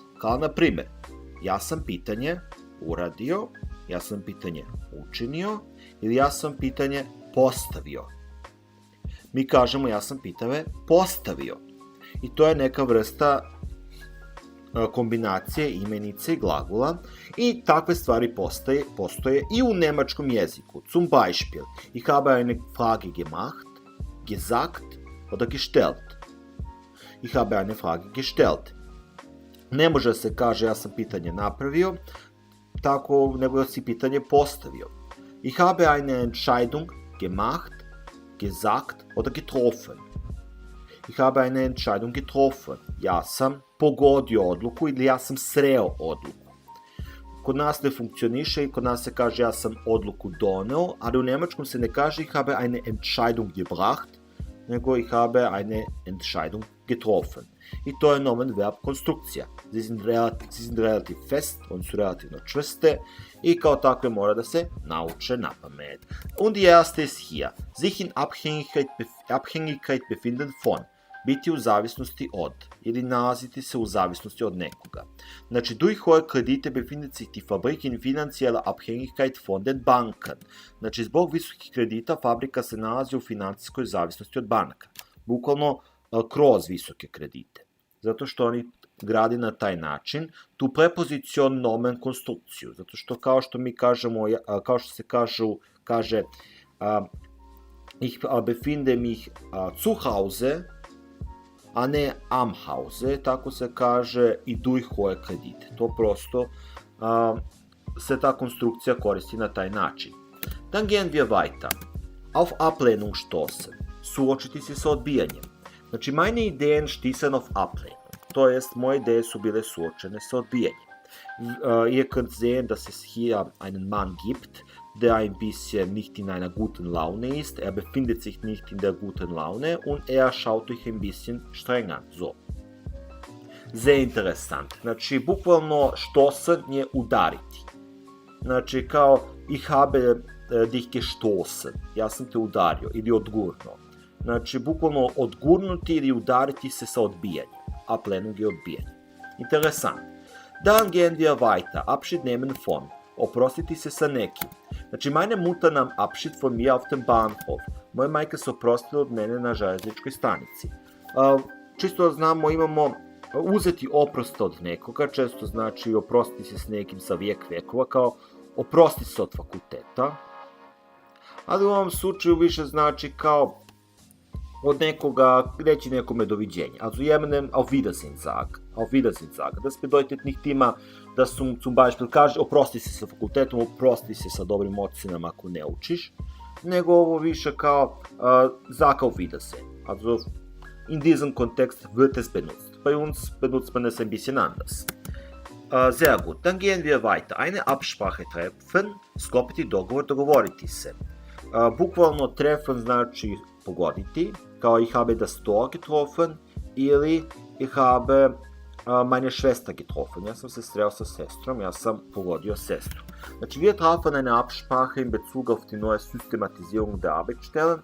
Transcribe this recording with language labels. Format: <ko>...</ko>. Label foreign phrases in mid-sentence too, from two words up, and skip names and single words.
<sr>Kao na primjer, ja sam pitanje uradio, ja sam pitanje učinio ili ja sam pitanje postavio. Mi kažemo ja sam pitanje postavio. I to je neka vrsta kombinacije imenice i glagola i takve stvari postoje i u nemačkom jeziku.</sr> <de>Zum Beispiel, ich habe eine Frage gemacht, gesagt oder gestellt. Ich habe eine Frage gestellt.</de> <sr>Ne može se kaže ja sam pitanje napravio, tako nego si pitanje postavio.</sr> <de>Ich habe eine Entscheidung gemacht, gesagt oder getroffen. Ich habe eine Entscheidung getroffen.</de> <sr>Ja sam pogodio odluku ili ja sam sreo odluku. Kod nas ne funkcioniše i kod nas se kaže ja sam odluku doneo, ali u nemačkom se ne kaže</sr> <de>ich habe eine Entscheidung gebracht,</de> <sr>nego</sr> <de>ich habe eine Entscheidung getroffen.</de> <sr>I to je nomen-verb konstrukcija.</sr> <de>Sie sind relativ fest,</de> <sr>oni su relativno čvrste i kao takve mora da se nauče na pamet.</sr> <de>Und die erste ist hier. Sich in Abhängigkeit befinden von.</de> <sr>Biti u zavisnosti od ili nalaziti se u zavisnosti od nekoga. Znači,</sr> <de>durch hohe Kredite befindet sich die Fabrik in finanzieller Abhängigkeit von den Banken.</de> <sr>Znači, zbog visokih kredita fabrika se nalazi u financijskoj zavisnosti od banaka. Bukvalno kroz visoke kredite. Zato što oni gradi na taj način tu prepozicion nomen konstrukciju. Zato što kao što mi kažemo, kao što se kaže</sr> <de>ich befinde mich zu Hause,</de> <sr>a ne</sr> <de>am Hause,</de> <sr>tako se kaže i</sr> <de>durch hohe Kredite.</de> <sr>To prosto se ta konstrukcija koristi na taj način.</sr> <de>Dann gehen wir weiter. Auf Ablehnung stoßen.</de> <sr>Suočiti se sa odbijanjem. Znači,</sr> <de>meine Ideen stießen auf Ablehnung.</de> <sr>To jest, moje ideje su bile suočene sa odbijanjem.</sr> <de>Ihr könnt sehen, dass es hier einen Mann gibt, der ein bisschen nicht in einer guten Laune ist. Er befindet sich nicht in der guten Laune und er schaut euch ein bisschen streng an. So. Sehr interessant.</de> <sr>Znači, bukvalno stoßen je udariti. Znači, kao</sr> <de>ich habe dich gestoßen.</de> <sr>Ja sam te udario ili odgurnuo. Znači, bukvalno odgurnuti ili udariti se sa odbijanjem. Ablehnung je odbijanje.</sr> <de>Interesant. Dann gehen wir weiter. Abschied nehmen von.</de> <sr>Oprostiti se sa nekim. Znači,</sr> <de>meine Mutter nahm Abschied von mir auf dem Bahnhof.</de> <sr>Moja majka se oprostila od mene na železničkoj stanici. Čisto znamo, imamo uzeti oprost od nekoga, često znači oprostiti se s nekim sa vekova, kao oprosti se od fakulteta. Ali u ovom slučaju više znači kao od nekoga reći nekome doviđenja.</sr> <de>Also jemandem auf Wiedersehen sagen. Das bedeutet nicht immer, dass zum Beispiel</de> <sr>kaže oprosti se sa fakultetom, oprosti se sa dobrim ocenama ako ne učiš, nego ovo više kao</sr> <de>sag auf Wiedersehen. Also in diesem Kontext wird es benutzt. Bei uns benutzt man es ein bisschen anders. Sehr gut, dann gehen wir weiter. Eine Absprache treffen,</de> <sr>sklopiti dogovor, dogovoriti se. Bukvalno treffen znači pogoditi, kao</sr> <de>ich habe das Tor getroffen</de> <sr>ili</sr> <de>ich habe meine Schwester getroffen.</de> <sr>Ja sam se sreo sa sestrom, ja sam pogodio sestru. Znači,</sr> <de>wir trafen eine Absprache in Bezug auf die neue Systematisierung der Arbeitsstellen.</de>